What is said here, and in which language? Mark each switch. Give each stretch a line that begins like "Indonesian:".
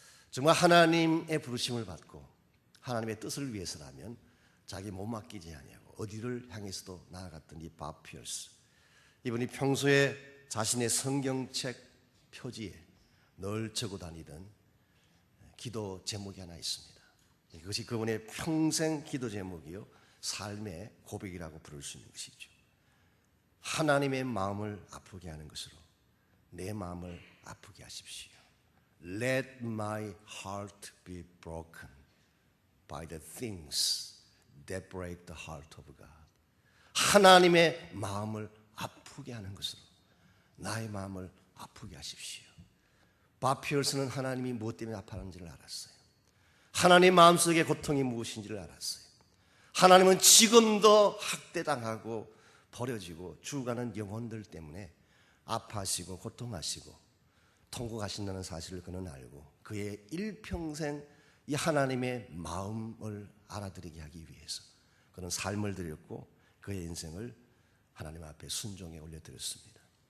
Korean: 정말 하나님의 부르심을 받고 하나님의 뜻을 위해서라면 자기 못 맡기지 아니하고 어디를 향해서도 나아갔던 이 밥 피어스, 이분이 평소에 자신의 성경책 표지에 늘 적어 다니던 기도 제목이 하나 있습니다. 이것이 그분의 평생 기도 제목이요, 삶의 고백이라고 부를 수 있는 것이죠. 하나님의 마음을 아프게 하는 것으로 내 마음을 아프게 하십시오.
English: Let my heart be broken by the things that break the heart of God.
Korean: 하나님의 마음을 아프게 하는 것으로 나의 마음을 아프게 하십시오. 밥 피어스는 하나님이 무엇 때문에 아파하는지를 알았어요. 하나님 마음속의 고통이 무엇인지를 알았어요. 하나님은 지금도 학대당하고 버려지고 죽어가는 영혼들 때문에 아파하시고 고통하시고 통곡하신다는 사실을 그는 알고 그의 일평생 이 하나님의 마음을 알아들이게 하기 위해서 그는 삶을 드렸고 그의 인생을 하나님 앞에 순종에 올려드렸습니다.